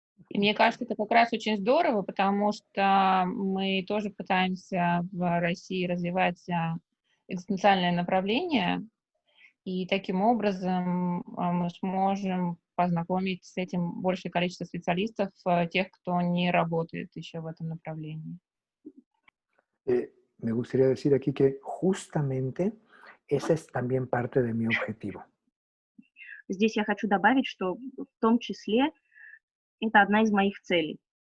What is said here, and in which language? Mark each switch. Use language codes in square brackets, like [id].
[ru] И мне кажется, это как раз очень здорово, потому что мы тоже пытаемся в России развивать экзистенциальное направление, и таким образом мы сможем познакомить с этим большее количество специалистов, тех, кто не работает еще в этом направлении. [es] Me gustaría decir aquí que justamente esa es también parte de mi objetivo. [ru] Здесь я хочу добавить, что в том числе это одна из моих целей.